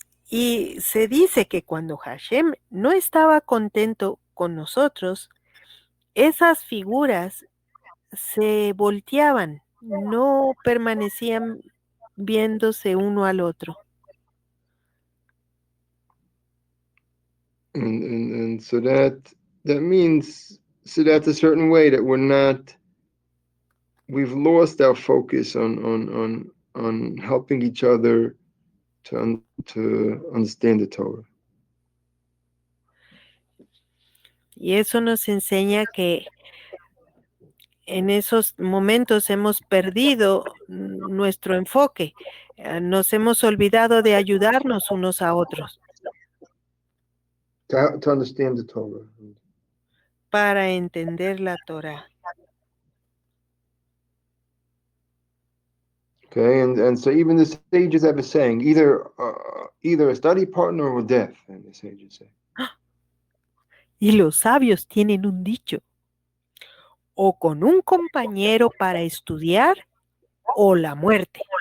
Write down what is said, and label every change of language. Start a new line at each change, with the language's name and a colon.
Spanish: Y se dice que cuando Hashem no estaba contento con nosotros, esas figuras se volteaban, no permanecían viéndose uno al otro.
English: And so that means, so that's a certain way that we've lost our focus on helping each other to understand the Torah.
Spanish: Y eso nos enseña que en esos momentos hemos perdido nuestro enfoque, nos hemos olvidado de ayudarnos unos a otros
English: To understand the Torah.
Spanish: para entender la Torah.
English: Okay, and so even the sages have a saying, either a study partner or death, and the sages say.
Spanish: Y los sabios tienen un dicho: o con un compañero para estudiar o la muerte.